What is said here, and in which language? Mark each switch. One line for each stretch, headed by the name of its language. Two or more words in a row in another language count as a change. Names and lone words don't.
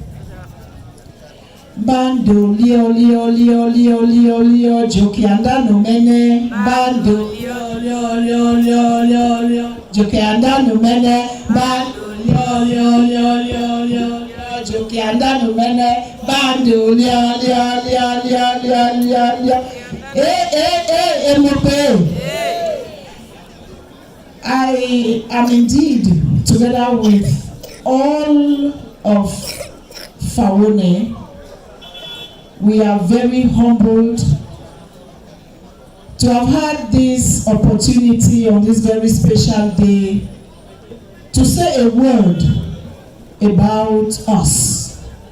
English: Bando lio lio lio lio lio lio jokianda no mene. Bando lio lio lio lio lio lio jokianda no mene. Bando lio lio lio lio lio lio jokianda no mene. Bando lio lio lio lio lio lio lio. Mope. I am indeed, together with all of Fawone, we are very humbled to have had this opportunity on this very special day to say a word about us.